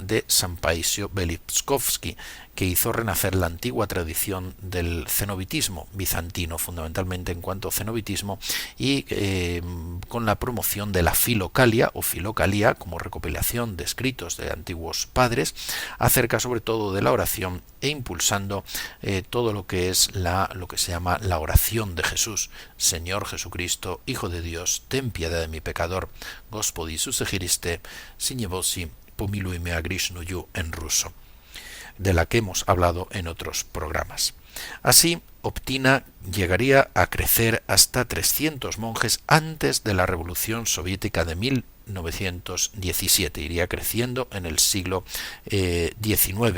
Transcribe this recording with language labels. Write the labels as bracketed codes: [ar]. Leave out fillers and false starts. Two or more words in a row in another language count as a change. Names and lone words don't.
[es] de San Paisio Belitskovsky, que hizo renacer la antigua tradición del cenobitismo bizantino, fundamentalmente en cuanto a cenobitismo, y con la promoción de la filocalia o filocalía como recopilación de escritos de antiguos padres acerca sobre todo de la oración, e impulsando todo lo que es lo que se llama la oración de Jesús. Señor Jesucristo, Hijo de Dios, ten piedad de mi pecador. [ru] Господи Иисусе Христе, синевоси, помилуй меня грешную [es] en ruso, de la que hemos hablado en otros programas. Así, Optina llegaría a crecer hasta 300 monjes antes de la Revolución Soviética de 1917. Iría creciendo en el siglo XIX.